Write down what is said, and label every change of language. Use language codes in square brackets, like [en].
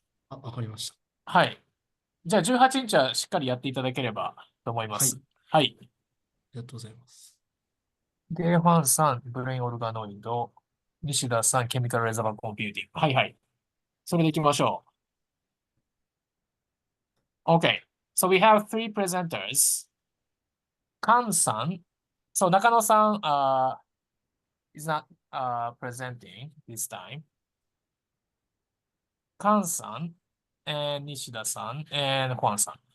[ja] わかりました。はい。じゃあ18日はしっかりやっていただければと思いまはい。す。はい。ありがとうございます。で、ファンさん、ブレインオルガノイド。西田さん、ケミカルレザバーコンピューティング。はいはい。それでいきましょう。Okay. [en] So we have three presenters. [ja] カンさん。 [en] So 中野さん、is not presenting this time. [ja] カンさん、and 西田さん、and ファンさん。